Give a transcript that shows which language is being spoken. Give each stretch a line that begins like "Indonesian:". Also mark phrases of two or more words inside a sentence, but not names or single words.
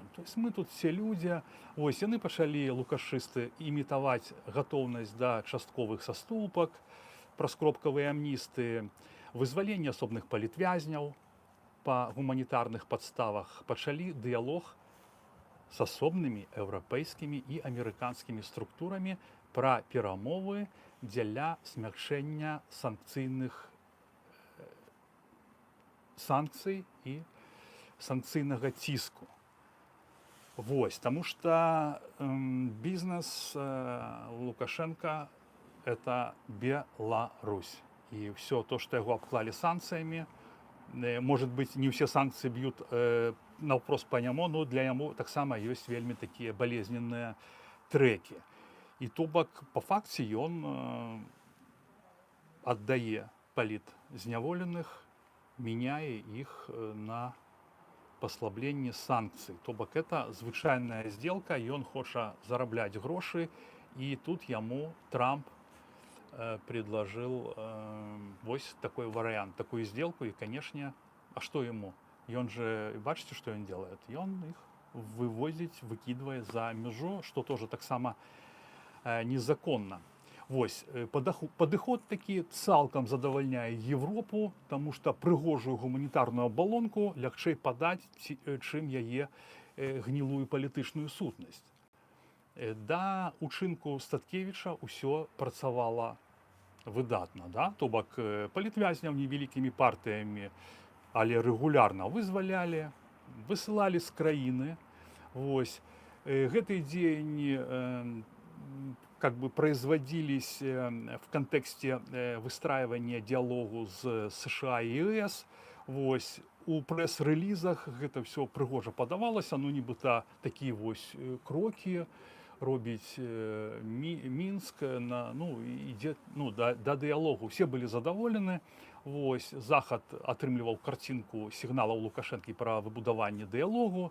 Russian: То есть мы тут все
Belarusian: людзі, вось яны пачалі, лукашысты, імітаваць гатоўнасць да частковых саступак, праз кропкавыя амністыі, вызваленне асобных палітвязняў па гуманітарных падставах, пачалі дыялог з асобнымі еўрапейскімі і амерыканскімі структурамі пра перамовы дзеля змякчэння санкцый і санкцыйнага ціску. Вось, таму што бізнес Лукашенка – это Беларусь. І все то, што яго абклалі санкцыямі,
Russian: может быть, не все санкции бьют
Belarusian: наўпрост па няму, но для яму таксама ёсць вельмі такія балезненныя трэкі. І то бок, па факце, ён аддае палітзняволеных, меняе іх на паслабленні санкцый. То бок это звычайная сделка, ён хоча зарабляць грошы, і тут яму Трамп предложил вось
Russian: такой вариант, такую сделку, и, конечно, а что ему? И он же, бачите, что он делает? И он их вывозить, выкидывает за межу, что тоже так само незаконно.
Belarusian: Вось, падыход такі цалкам задавальняе Европу, тому што прыгожую гуманітарную абалонку лягчэй падаць, чым яе гнілую палітычную сутнасць. Да учынку Статкевіча ўсё працавала выдатна, да? То бок палітвязняў невялікімі партыямі, але рэгулярна вызвалялі, высылалі з краіны. Вось, гэтыя дзеянні
Russian: как бы производились в контексте выстраивания диалогу с США и ЕС.
Belarusian: Вось, у прэс-рэлізах гэта все прыгожа падавалася, ну нібыта такія вось крокі робіць Мінск на, ну, ідзе, ну, да дыялогу. Все былі задаволены. Вось, Захад атрымліваў карцінку сігналаў Лукашэнкі пра выбудаванне дыялогу.